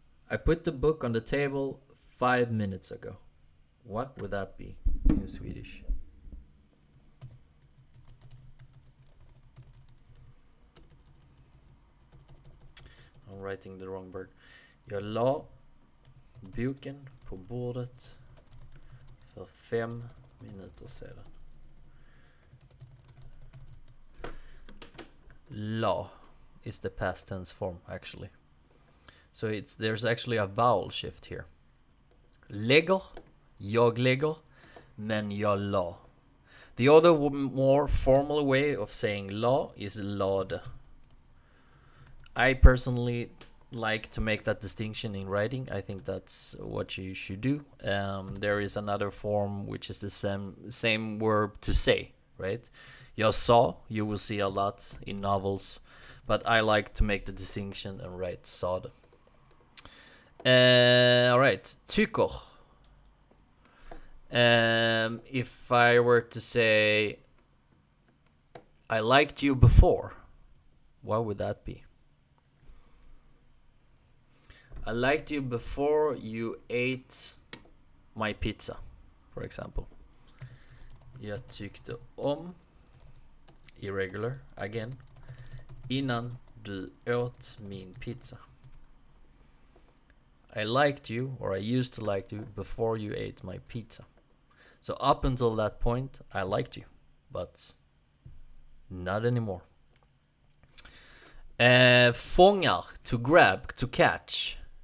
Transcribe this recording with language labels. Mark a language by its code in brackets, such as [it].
[en] I put the book on the table 5 minutes ago. What would that be in Swedish? I'm writing the wrong word. [sv] Jag la boken på bordet för 5 minuter sedan. [en] La is the past tense form, actually. So there's actually a vowel shift here. [sv] Lägger, jag lägger, men jag la. [en] The other more formal way of saying la is lade. I personally like to make that distinction in writing. I think that's what you should do. There is another form which is the same verb to say, right? [sv] Jag sa, [en] you will see a lot in novels, but I like to make the distinction and write sade. Alright, tycker. If I were to say I liked you before, what would that be? I liked you before you ate my pizza, for example. [sv] Jag tyckte om, [en] irregular, again, [sv] innan du åt min pizza. [en] I liked you, or I used to like you, before you ate my pizza. So up until that point, I liked you, but not anymore. Fångar, to grab, to catch.